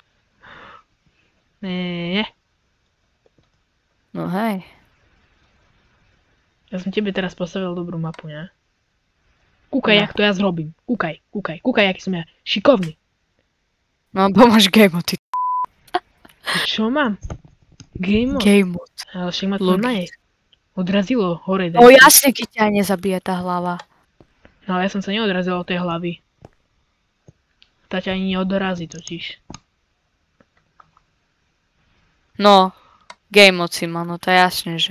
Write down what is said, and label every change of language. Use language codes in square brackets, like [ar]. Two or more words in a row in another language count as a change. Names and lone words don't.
[sk] Nie. No hej. Ja som tebe teraz postavil dobrú mapu, ne? Kúkaj, No. jak to ja zrobím. Kúkaj, aký som ja šikovný. No bo máš [en] game mode, [sk] ty Čo mám? [en] Game mode? game mode. [sk] Ale však ma to Logic. normálne odrazilo hore. No jasne, keď ťa nezabije tá hlava. No ja som sa neodrazil od tej hlavy. Tá ťa ani neodrazí totiž. No, [en] game mode [sk] si mal, no to je jasne, že.